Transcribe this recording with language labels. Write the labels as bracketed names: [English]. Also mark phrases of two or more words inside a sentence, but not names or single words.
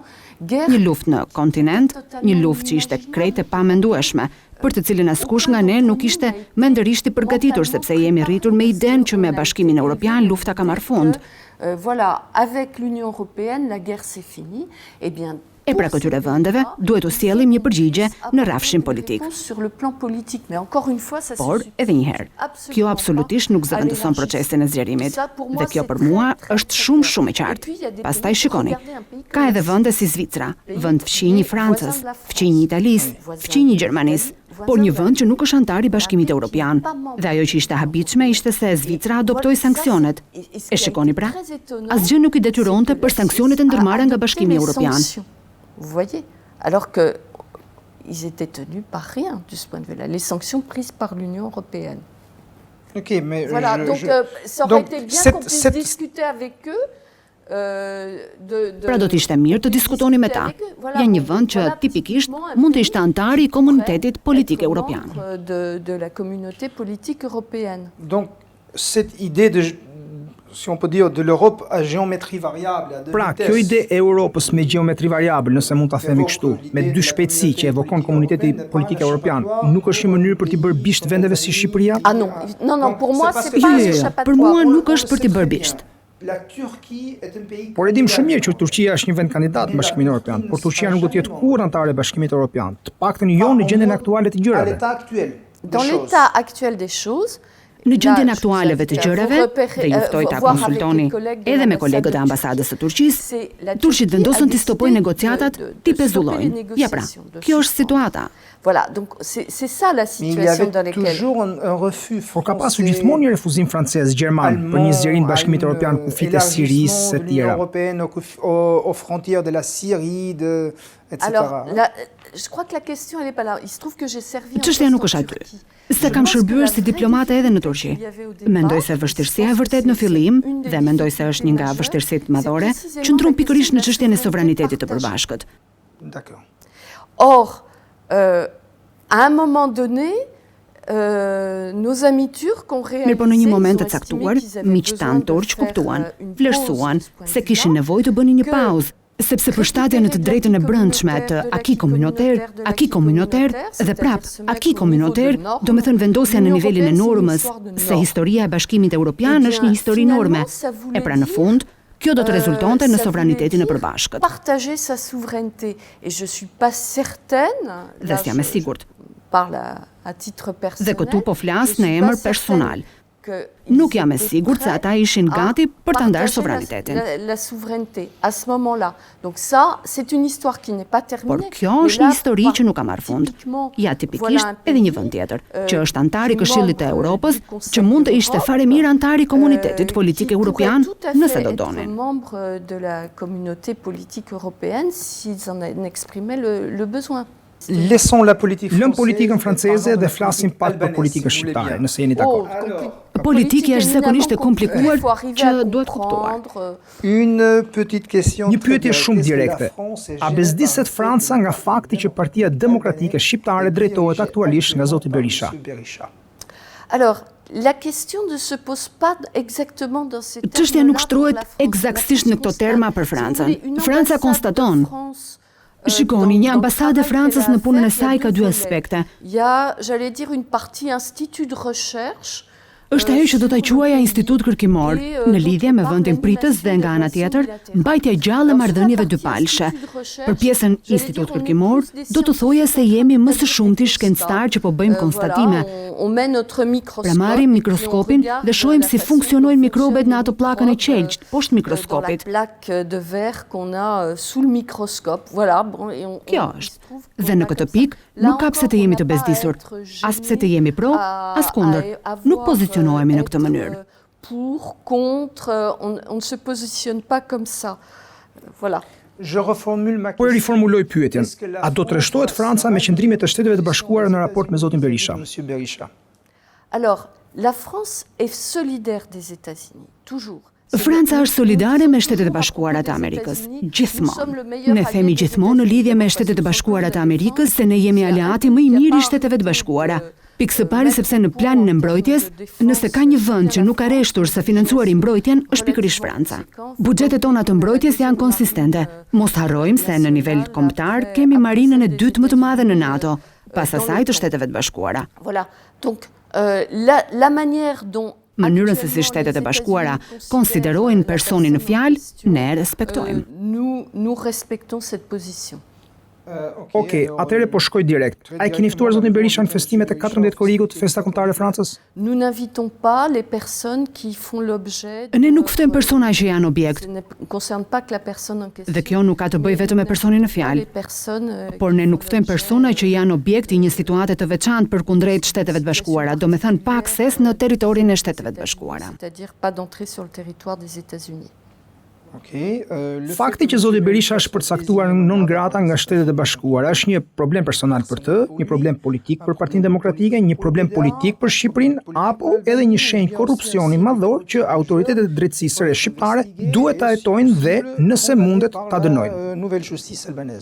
[Albanian] Një luftë në kontinent, një luftë që ishte krejt e pamendueshme, për të cilën askush nga ne nuk ishte mendërisht i përgatitur sepse jemi rritur me idenë që me Bashkimin Evropian lufta ka marrë fund. [French] Voilà, avec l'Union européenne, la guerre c'est fini. Eh bien, [Albanian] E pra këtyre vendeve duhet u sjellim një përgjigje në rrafshin politik. Por, edhe një herë, kjo absolutisht nuk zëvendëson procesin e zgjerimit. Dhe kjo për mua është shumë e qartë. Pastaj shikoni, ka edhe vende si Zvicra, vend fqinj i Francës, fqinj i Italisë, fqinj i Gjermanisë, por një vend që nuk është antar i Bashkimit Evropian. Dhe ajo që ishte habitshme ishte se Zvicra adoptoi sanksionet. E shikoni pra, asgjë nuk i detyronte për sanksionet e ndërmarra nga Bashkimi Evropian. [French] Vous voyez, alors qu'ils étaient tenus par rien de ce point de vue-là, les sanctions prises par l'Union européenne. Ok, mais voilà, ça aurait été bien qu'on puisse discuter avec eux. [Albanian] Pra do të ishte mirë të diskutoni me ta. Janë një vend që tipikisht mund të ishte antari i komunitetit politik evropian. [French] De la communauté politique européenne. Donc cette idée de, si on peut dire, de l'Europe à géométrie variable. [Albanian] Pra, kjo ide e Europës me gjeometri variabël, nëse mund ta themi kështu, me dy shpejtësi që evokon komuniteti politik evropian, nuk është një mënyrë për t'i bërë bisht vendeve si Shqipëria? [French] Ah non, non, pour moi c'est pas un échappatoire. [Albanian] Për mua nuk është për t'i bërë bisht. Por e dim shumë mirë që Turqia është një vend kandidat në Bashkimin Evropian, por Turqia nuk do të jetë kurrë antare e Bashkimit Evropian, të paktën jo në gjendjen aktuale të gjërave. [French] Dans l'état actuel des choses, [Albanian] në gjendjen aktualeve të gjërave, dhe juftoj ta konsultoni edhe me kolegët e ambasadës së Turqisë, turqit vendosën të stopojnë negociatat, t'i pezullojnë. Ja pra, kjo është situata. [French] Voilà, donc c'est ça la situation dans laquelle... [Albanian] Por ka pasur gjithmonë një refuzim francez, gjerman, për një zgjerim Bashkimit Evropian kufit e Sirisë e tjera. [French] Aux frontières de la Syrie, etc. Alors, je crois que la question elle est pas là. Il se trouve que j'ai servi... [Albanian] Çështja nuk është aty. Se kam shërbyer si diplomate edhe në Turqi. Mendoj se vështirësia e vërtet në fillim, dhe mendoj se është një nga vështirësitë madhore, qëndron pikërisht në çështjen e sovranitetit të përbashkët. [French] D'accord. Or, à un moment donné, nos amis turcs ont réalisé... [Albanian] Mirë, po në një moment të caktuar, miqtë tanë turq kuptuan, vlerësuan se kishin nevojë të bënin një pauzë, sepse përshtatja në të drejtën e brendshme të [French] aki komunoter [Albanian] dhe prap, [French] aki komunoter [Albanian] do me thënë vendosja në nivelin e normës se historia e Bashkimit Evropian është një histori norme. E pra në fund, kjo do të rezultonte në sovranitetin e përbashkët. [French] Partager sa souveraineté et je suis pas certaine. [Albanian] Dhe s'jam e sigurt. [French] Parle à titre personnel. [Albanian] Dhe këtu po flas në emër personal. Nuk jam e sigurt se ata ishin gati për ta ndarë sovranitetin. [French] La souveraineté à ce moment-là. Donc ça, c'est une histoire qui n'est pas terminée. [Albanian] Por kjo është një histori që nuk ka marrë fund. Ja tipikisht edhe një vend tjetër, që është antar i Këshillit të Europës, që mund të ishte fare mirë antar i komunitetit politik evropian nëse do donin. [French] Membre de la communauté politique européenne s'ils en exprimaient le besoin. [Albanian] Lëm politikën franceze dhe flasim pak për politikën shqiptare, nëse jeni dakord. Politika është zakonisht e komplikuar që duhet kuptuar. Një pyetje shumë direkte. A bezdiset Franca nga fakti që Partia Demokratike Shqiptare drejtohet aktualisht nga zoti Berisha? [French] Alors, la question ne se pose pas exactement dans ces termes. [Albanian] Çështja nuk shtrohet eksaktësisht në këto terma për Francën. Franca konstaton. Shikoni, një ambasadë e Francës në punën e saj ka dy aspekte. [French] Il y a, j'allais dire, une partie institut de recherche [Albanian] Është ajo që do ta quaja institut kërkimor, në lidhje me vendin pritës dhe nga ana tjetër, mbajtja gjallë e marrëdhënieve dypalshe. Për pjesën institut kërkimor, do të thoja se jemi më së shumti shkencëtar që po bëjmë konstatime. Pra marrim mikroskopin dhe shohim si funksionojnë mikrobet në ato pllakën e qelçt poshtë mikroskopit. Kjo është. Dhe në këtë pikë nuk ka pse të jemi të bezdisur, as pse të jemi pro, as kundër. Nuk pozicionohemi në këtë mënyrë. [French] Pour, contre, on ne se positionne pas comme ça. Voilà. [Albanian] Po e riformuloj pyetjen. A do të rreshtohet Franca me qëndrimet e Shteteve të Bashkuara në raport me zotin Berisha? [French] Alors, la France est solidaire des États-Unis, toujours. [Albanian] Franca është solidare me Shtetet e Bashkuara të Amerikës, gjithmonë. Ne themi gjithmonë në lidhje me Shtetet e Bashkuara të Amerikës se ne jemi aleati më i mirë i Shteteve të Bashkuara. Pikë së pari sepse në planin e mbrojtjes, nëse ka një vend që nuk ka rreshtur së financuari mbrojtjen, është pikërisht Franca. Buxhetet tona të mbrojtjes janë konsistente. Mos harrojmë se në nivel kombëtar kemi marinën e dytë më të madhe në NATO, pas asaj të Shteteve të Bashkuara. [French] Voilà. Donc, la manière dont [Albanian] mënyrën se si Shtetet e Bashkuara konsiderojnë personin në fjalë, ne respektojmë. [French] Nous respectons cette position. [Albanian] Okej, atëherë po shkoj direkt. A e keni ftuar zotin Berisha në festimet e 14 korrikut, festa kombëtare e Francës? [French] Nous n'invitons pas les personnes qui font l'objet. [Albanian] Ne nuk ftojmë persona që janë objekt. [French] Ne concerne pas que la personne en question. [Albanian] Dhe kjo nuk ka të bëjë vetëm me personin në fjalë. Por ne nuk ftojmë persona që janë objekt i një situate të veçantë përkundrejt Shteteve të Bashkuara, domethënë pa akses në territorin e Shteteve të Bashkuara. [French] C'est-à-dire pas d'entrée sur le territoire des États-Unis. [Albanian] Fakti që zoti Berisha është përcaktuar [Latin] non grata [Albanian] nga Shtetet e Bashkuara është një problem personal për të, një problem politik për Partinë Demokratike, një problem politik për Shqipërinë, apo edhe një shenjë korrupsioni madhor që autoritetet e drejtësisë së re shqiptare duhet ta hetojnë dhe nëse mundet ta dënojnë.